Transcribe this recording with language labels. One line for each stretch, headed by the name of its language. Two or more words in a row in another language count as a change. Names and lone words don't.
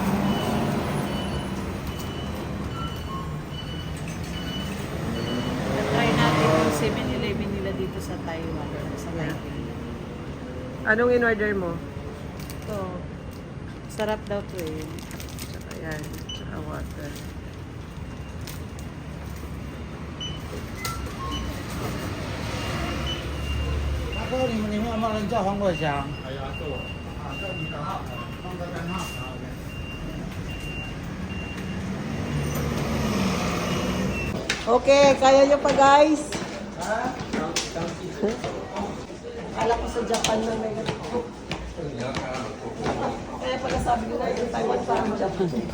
Filipino: Try natin yung 7-Eleven nila dito sa Taiwan. Sa Taipei. Anong in-order mo? Ito. Sarap daw to eh. Tsaka yan, tsaka water.
Chinese: 你们帮人叫黄国祥。
Filipino: Okay, kaya nyo pa guys? Kala ko sa Japan na may kaya pala sabi ko na yung Taiwan parang Japan.